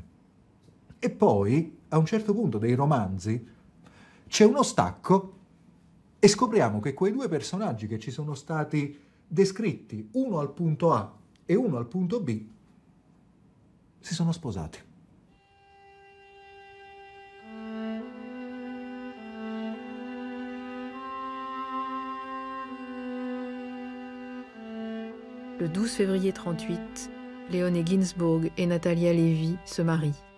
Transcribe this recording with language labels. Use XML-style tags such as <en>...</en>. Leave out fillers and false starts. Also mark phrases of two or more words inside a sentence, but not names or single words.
<it>E poi, a un certo punto dei romanzi, c'è uno stacco e scopriamo che quei due personaggi che ci sono stati descritti, uno al punto A e uno al punto B, si sono sposati.</it> <fr>Le 12 février 1938, Leone Ginsburg et Natalia Lévy se marient.</fr>